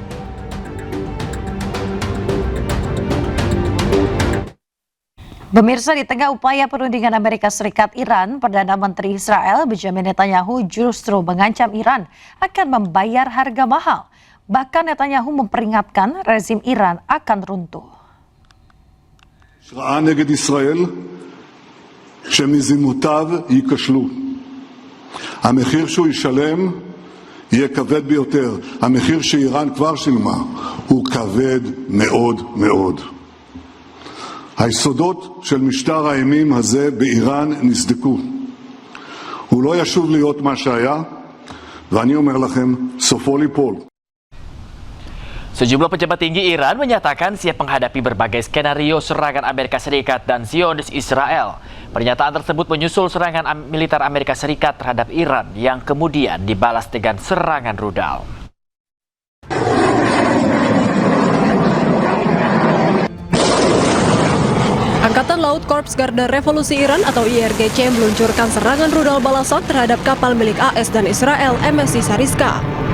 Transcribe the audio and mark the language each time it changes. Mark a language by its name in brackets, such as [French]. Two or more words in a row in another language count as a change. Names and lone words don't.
[Indonesian] Pemirsa, di tengah upaya perundingan Amerika Serikat Iran, Perdana Menteri Israel Benjamin Netanyahu justru mengancam Iran akan membayar harga mahal. Bahkan Netanyahu memperingatkan rezim Iran akan runtuh. [Hebrew] השראה נגד ישראל שמזימותיו ייכשלו. המחיר שהוא ישלם יהיה כבד ביותר. המחיר שאיראן כבר שילמה הוא כבד מאוד מאוד. היסודות של משטר האימים הזה באיראן נסדקו. הוא לא ישוב להיות מה שהיה, ואני אומר לכם, סופו ליפול. [Indonesian] Sejumlah pejabat tinggi Iran menyatakan siap menghadapi berbagai skenario serangan Amerika Serikat dan Zionis Israel. Pernyataan tersebut menyusul serangan militer Amerika Serikat terhadap Iran yang kemudian dibalas dengan serangan rudal. Angkatan Laut Korps Garda Revolusi Iran atau IRGC meluncurkan serangan rudal balasan terhadap kapal milik AS dan Israel MSC Sariska.